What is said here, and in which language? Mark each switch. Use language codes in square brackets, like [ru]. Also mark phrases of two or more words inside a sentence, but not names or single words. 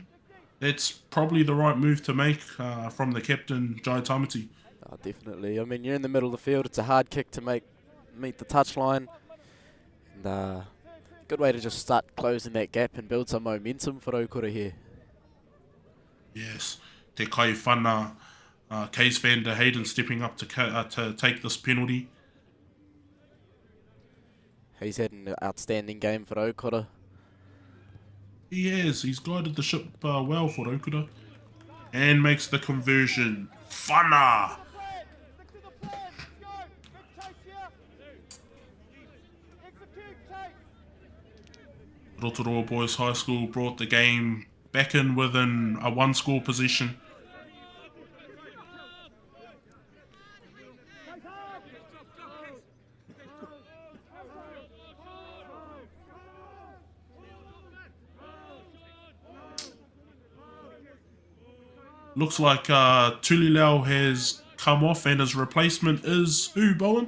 [en] That's probably the right move to make from the captain, Jai Tamati. Oh, definitely. I mean, you're in the middle of the field. It's a hard kick to meet the touchline. And good way to just start closing that gap and build some momentum for Rotorua here. Yes. [mi] Te kai whana, [en] Case van der Hayden stepping up to take this penalty. He's had an outstanding game for Rotorua. He has. He's guided the ship well for Rotorua. And makes the conversion. Whana! Rotorua Boys High School brought the game back in within a one-score position. Looks like Tulilau has come off and his replacement is who, Bowen?